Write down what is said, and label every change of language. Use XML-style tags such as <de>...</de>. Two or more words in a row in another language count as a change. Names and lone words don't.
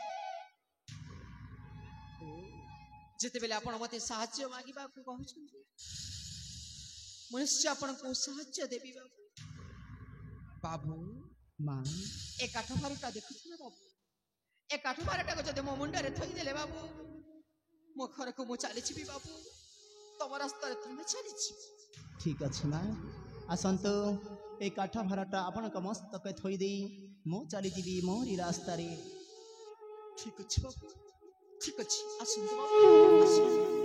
<or>ଯେତେବେଳେ ଆପଣ ମତେ ସାହାଯ୍ୟ ମାଗିବାକୁ କହୁଛନ୍ତି, ମୁଁ ନିଶ୍ଚୟ ଆପଣଙ୍କୁ ସାହାଯ୍ୟ ଦେବି ବାବୁ। ବାବୁ ମା, ଏ କାଠ ଭାରଟା ଦେଖୁଥିଲେ ବାବୁ, ଏ କାଠ ଭାରଟାକୁ ଯଦି ମୋ ମୁଣ୍ଡରେ ଥୋଇଦେଲେ ବାବୁ, ମୋ ଘରକୁ ମୁଁ ଚାଲିଯିବି ବାବୁ, ତମ ରାସ୍ତାରେ ତମେ ଚାଲିଛି। ଠିକ୍ ଅଛି ମା, ଆସନ୍ତୁ ଏଇ କାଠ ଭାରଟା ଆପଣଙ୍କ ମସ୍ତକେ ଥୋଇ ଦେଇ ମୁଁ ଚାଲିଯିବି ମୋରି ରାସ୍ତାରେ। ଠିକ୍ ଅଛି ବାବୁ, ଠିକ୍ ଅଛି, ଆସନ୍ତୁ ବାବୁ, ଆସନ୍ତୁ।</or>